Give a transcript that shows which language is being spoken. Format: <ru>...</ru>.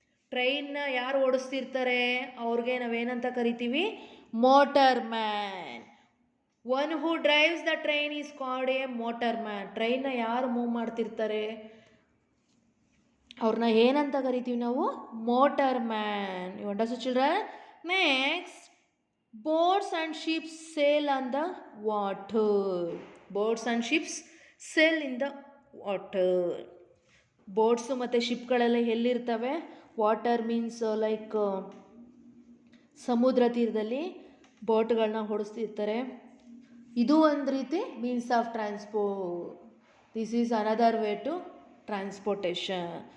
<kn>ಟ್ರೈನ್ನ ಯಾರು ಓಡಿಸ್ತಿರ್ತಾರೆ ಅವ್ರಿಗೆ ನಾವೇನಂತ ಕರಿತೀವಿ?</kn> <en>Motor man. One who drives the train is called a motor man.</en> <kn>ಟ್ರೈನ್ನ ಯಾರು ಮೂವ್ ಮಾಡ್ತಿರ್ತಾರೆ ಅವ್ರನ್ನ ಏನಂತ ಕರಿತೀವಿ ನಾವು?</kn> <en>Motor man. You understand children? Next, boats and ships sail on the water. Boats and ships sail in the water.</en> <kn>Boats ಮತ್ತು ಶಿಪ್ಗಳೆಲ್ಲ ಎಲ್ಲಿರ್ತವೆ?</kn> <en>water means like</en> <kn>ಸಮುದ್ರ ತೀರದಲ್ಲಿ ಬೋಟ್ಗಳನ್ನ ಓಡಿಸ್ತಿರ್ತಾರೆ. ಇದು ಒಂದು ರೀತಿ</kn> <en>Means of transport. This is another way to transportation.</en>